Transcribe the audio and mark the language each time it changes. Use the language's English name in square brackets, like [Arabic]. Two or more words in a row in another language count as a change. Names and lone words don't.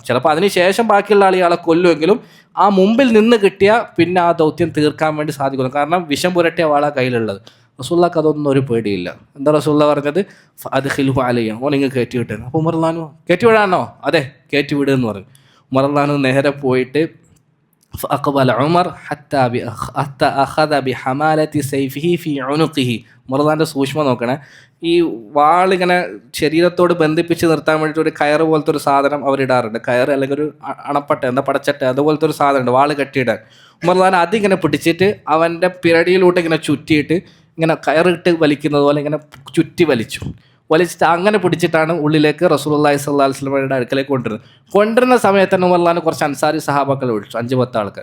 [Malayalam] ചിലപ്പോൾ അതിന് ശേഷം ബാക്കിയുള്ള ആൾ ഇയാളെ കൊല്ലുമെങ്കിലും ആ മുമ്പിൽ നിന്ന് കിട്ടിയാൽ പിന്നെ ആ ദൗത്യം തീർക്കാൻ വേണ്ടി സാധിക്കുന്നു. കാരണം വിഷം പുരട്ടിയ വാളാ കയ്യിലുള്ളത്. റസൂലുള്ളാഹിക്ക് അതൊന്നും ഒരു പേടിയില്ല. എന്താ റസൂലുള്ളാഹി പറഞ്ഞത്? [Arabic] أدخله علي, [Malayalam] ഓൻ ഇങ്ങ് കയറ്റി വിട്ടേന്ന്. അപ്പോൾ ഉമർ [Arabic] رضي الله عنه, [Malayalam] കയറ്റി വിടാനോ? അതെ, കയറ്റി വിടുമെന്ന് പറഞ്ഞു. ഉമർ [Arabic] رضي الله عنه [Malayalam] നേരെ പോയിട്ട് [Arabic] فأقبل عمر حتى أخذ بحمالة سيفه في عنقه. [Malayalam] ഉമർലാൻ്റെ സൂക്ഷ്മം നോക്കണേ. ഈ വാളിങ്ങനെ ശരീരത്തോട് ബന്ധിപ്പിച്ച് നിർത്താൻ വേണ്ടിയിട്ട് ഒരു കയറ് പോലത്തെ ഒരു സാധനം അവരിടാറുണ്ട്. കയറ് അല്ലെങ്കിൽ ഒരു അണപ്പട്ട, എന്താ പടച്ചട്ട, അതുപോലത്തെ ഒരു സാധനമുണ്ട് വാള് കെട്ടിയിടാൻ. ഉമർലാൻ അതിങ്ങനെ പിടിച്ചിട്ട് അവൻ്റെ പിരടിയിലൂടെ ഇങ്ങനെ ചുറ്റിയിട്ട് ഇങ്ങനെ കയറിട്ട് വലിക്കുന്നത് പോലെ ഇങ്ങനെ ചുറ്റി വലിച്ചിട്ട് അങ്ങനെ പിടിച്ചിട്ടാണ് ഉള്ളിലേക്ക് റസൂലുള്ളാഹി [Arabic] صلى الله عليه [Malayalam] വസല്ലമയുടെ അടുക്കലേക്ക് കൊണ്ടുവരുന്ന സമയത്ത് തന്നെ ഉമർലാൻ കുറച്ച് അൻസാരി സഹാബാക്കളെ വിളിച്ചു, 5-10 ആൾക്കാർ.